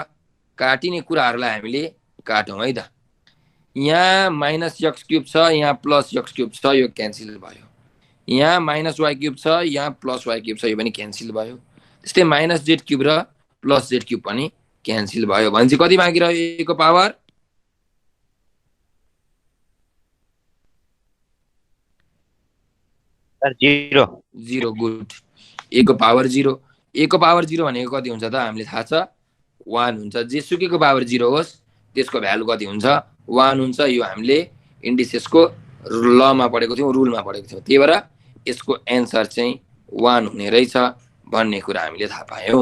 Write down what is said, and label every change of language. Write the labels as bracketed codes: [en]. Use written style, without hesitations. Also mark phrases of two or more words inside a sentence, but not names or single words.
[ne] काटिने कुराहरूलाई हामीले काटौँ है त। यहाँ [en] minus x cube [ne] छ, यहाँ [en] plus x cube [ne] छ, यो क्यान्सल भयो। यहाँ [en] minus y cube [ne] छ, यहाँ [en] plus y cube [ne] छ, यो पनि क्यान्सल भयो। त्यस्तै [en] minus z cube [ne] र [en] plus z cube [ne] पनि क्यान्सल भयो भने चाहिँ कति बाँकी रह्यो? ए को पावर जीरो। [en] zero. good. [ne] ए को [en] power zero. [ne] ए को [en] power zero [ne] भनेको कति हुन्छ त? हामीले थाहा छ 1 हुन्छ। जेसुकैको [en] power zero [ne] होस् त्यसको भ्यालु कति हुन्छ? 1 हुन्छ। यो हामीले इन्डिसेसको लमा पढेको थियौँ, रुलमा पढेको थियौँ। त्यही भएर यसको एन्सर चाहिँ 1 हुने रहेछ भन्ने कुरा हामीले थाहा पायौँ।